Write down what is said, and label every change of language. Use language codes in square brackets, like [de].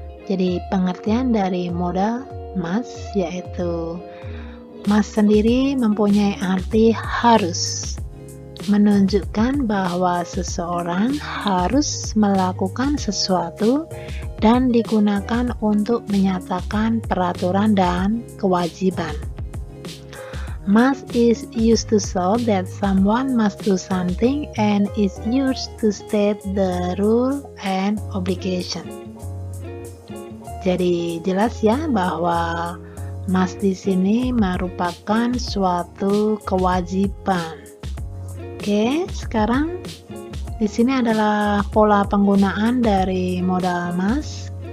[id] Jadi pengertian dari modal must yaitu must sendiri mempunyai arti harus, menunjukkan bahwa seseorang harus melakukan sesuatu dan digunakan untuk menyatakan peraturan dan kewajiban. [en] Must is used to show that someone must do something and is used to state the rule and obligation. [id] Jadi jelas ya bahwa must di sini merupakan suatu kewajiban. Oke, sekarang di sini adalah pola penggunaan dari modal must.